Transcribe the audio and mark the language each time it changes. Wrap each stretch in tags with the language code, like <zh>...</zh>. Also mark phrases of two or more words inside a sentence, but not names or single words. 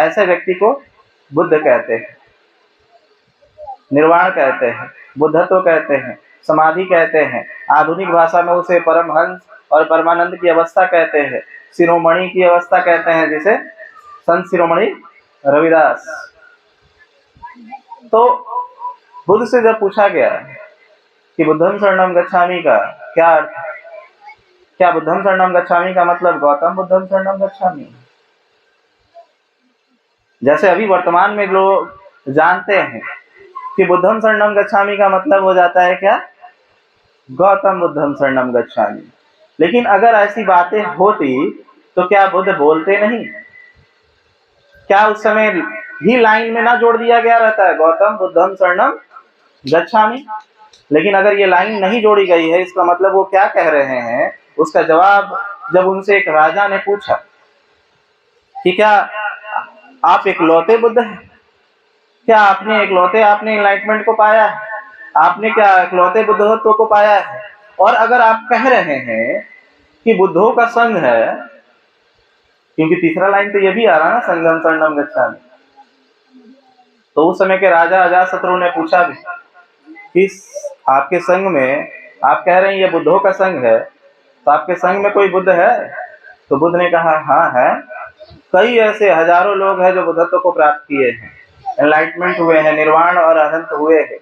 <hi>ऐसे व्यक्ति को बुद्ध कहते हैं, निर्वाण कहते हैं, बुद्धत्व कहते हैं, समाधि कहते हैं। आधुनिक भाषा में उसे परमहंस और परमानंद की अवस्था कहते हैं, शिरोमणि की अवस्था कहते हैं, जिसे संत शिरोमणि रविदास। तो बुद्ध से जब पूछा गया कि</hi> <pi>बुद्धं शरणं गच्छामि</pi> <hi>का क्या अर्थ है, क्या</hi> <pi>बुद्धं शरणं गच्छामि</pi> <hi>का मतलब गौतम</hi> <pi>बुद्धं शरणं गच्छामि?</pi> <hi>जैसे अभी वर्तमान में लोग जानते हैं कि</hi> <pi>बुद्धं शरणं गच्छामि</pi> <hi>का मतलब हो जाता है क्या?</hi> <pi>गौतम बुद्धं शरणं गच्छामि।</pi> <hi>लेकिन अगर ऐसी बातें होती तो क्या बुद्ध बोलते नहीं? क्या उस समय ही लाइन में ना जोड़ दिया गया रहता है गौतम</hi> <pi>बुद्धं शरणं गच्छामि?</pi> <hi>लेकिन अगर ये लाइन नहीं जोड़ी गई है, इसका मतलब वो क्या कह रहे हैं? उसका जवाब जब उनसे एक राजा ने पूछा कि क्या आप इकलौते बुद्ध हैं? क्या आपने एनलाइटमेंट को पाया है? आपने क्या इकलौते बुद्धत्व को पाया है? और अगर आप कह रहे हैं कि बुद्धों का संघ है, क्योंकि तीसरा लाइन तो ये भी आ रहा ना,</hi> <pi>संघं शरणं गच्छामि।</pi> <hi>तो उस समय के राजा अजातशत्रु ने पूछा भी कि आपके संघ में, आप कह रहे हैं ये बुद्धों का संघ है, तो आपके संघ में कोई बुद्ध है? तो बुद्ध ने कहा हाँ है, कई ऐसे हजारों लोग हैं जो बुद्धत्व को प्राप्त किए हैं, एनलाइटमेंट हुए हैं, निर्वाण और अनंत हुए हैं।</hi>